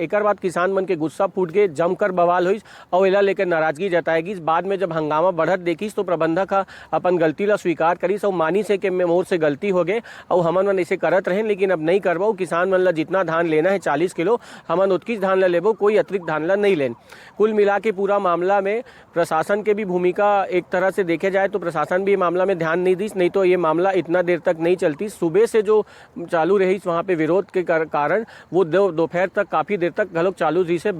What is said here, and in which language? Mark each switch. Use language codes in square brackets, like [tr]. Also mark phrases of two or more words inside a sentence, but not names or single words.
[hne] एक बाद किसान मन के गुस्सा फूट के जमकर बवाल हुई और एला लेकर नाराजगी जताएगी। बाद में जब हंगामा बढ़त देखी तो प्रबंधक अपन गलती ला स्वीकार करी और मानी से कि मोर से गलती हो गए और हमन मन ऐसे करत रहे, लेकिन अब नहीं करवाओ। किसान मन ला जितना धान लेना है 40 किलो हमन उतकी धान ला लेबो, कोई अतिरिक्त धान ला नहीं लेन। कुल मिला के पूरा मामला में प्रशासन के भी भूमिका एक तरह से देखे जाए तो प्रशासन भी मामला में ध्यान नहीं दी, नहीं तो ये मामला इतना देर तक नहीं चलती। सुबह से जो चालू रही वहाँ पे विरोध के कारण वो दोपहर तक काफ़ी देर तक घलोक चालू रही से।